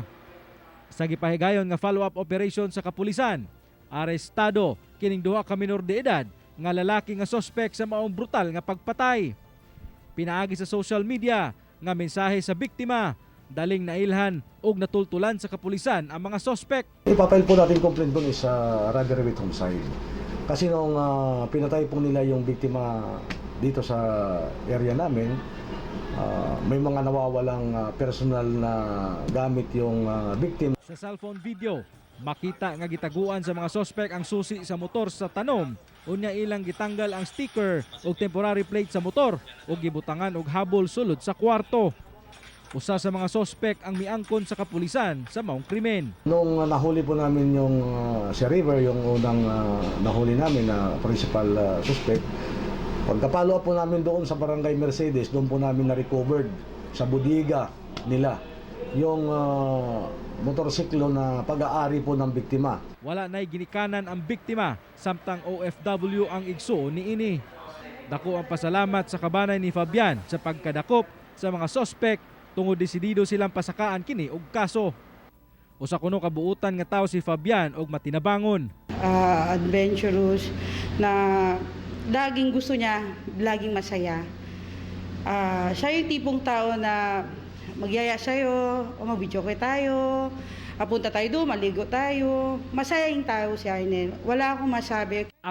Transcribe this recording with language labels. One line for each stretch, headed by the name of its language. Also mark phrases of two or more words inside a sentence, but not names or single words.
Cebuano: Sa gipahigayon nga
English: follow-up operation
Cebuano: sa kapulisan, arestado kining duha ka menor de edad nga lalaki nga sospek sa maong brutal nga pagpatay. Pinaagi sa social media nga mensahe sa biktima, daling nailhan og natultulan sa kapulisan ang mga sospek.
Filipino: Ipapail po natin complaint doon is
English: robbery with homicide.
Filipino: Kasi nung pinatay po nila yung biktima dito sa area namin, may mga nawawalang personal na gamit yung victim.
Cebuano: Sa cellphone video, makita nga gitaguan sa mga sospek ang susi sa motor sa tanom. Unya ilang gitanggal ang sticker o
English: temporary plate
Cebuano: sa motor o gibutangan og habol sulod sa kwarto. Usa sa mga sospek ang miangkon sa kapulisan sa maong krimen.
Filipino: Nung nahuli po namin yung si River, yung unang nahuli namin na
English: principal suspect,
Filipino: pagka-follow up po namin doon sa Barangay Mercedes, doon po namin na-recovered sa budiga nila yung motorsiklo na pag-aari po ng biktima.
Cebuano: Wala na'y ginikanan ang biktima, samtang OFW ang igsuon ni ini. Dako ang pasalamat sa kabanay ni Fabian sa pagkadakop sa mga sospek tungod desidido silang pasakaan kini og kaso. Usa kuno kabuutan nga tawo si Fabian og matinabangon.
Filipino: Adventurous na laging gusto niya, laging masaya. Siya yung tipong tao na magyaya sa'yo, o mag-video tayo, apunta tayo doon, maligo tayo. Masayang tao si Arnel. Wala akong masabi.